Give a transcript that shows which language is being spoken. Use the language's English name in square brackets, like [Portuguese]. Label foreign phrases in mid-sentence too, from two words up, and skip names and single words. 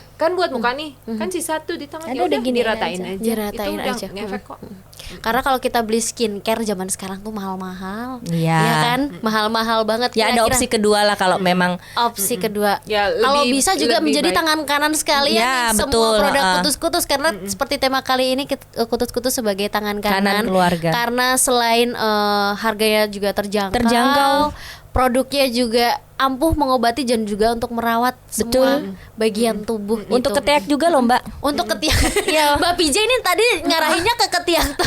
[Indonesian] Kan buat muka nih. Kan sisa tuh di tangan Ada ya udah udah gini diratain aja. aja. Diratain Itu udah aja. ngefek kok. Karena kalau kita beli skincare zaman sekarang tuh mahal-mahal. Iya. Ya kan? Mahal-mahal banget. Ya ada Kira-kira opsi kedua lah kalau memang opsi kedua. Ya, Kalau lebih- bisa juga lebih menjadi baik. tangan kanan sekalian Ya, nih, betul, semua produk ah. kutus-kutus karena seperti tema kali ini kutus-kutus sebagai tangan kanan, Kanan keluarga. Karena selain harganya juga Terjangkau. produknya juga ampuh mengobati dan juga untuk merawat semua Betul. bagian tubuh untuk gitu. ketiak juga loh Mbak. Untuk ketiak. Mbak PJ ini tadi ngarahinnya ke ketiak terus.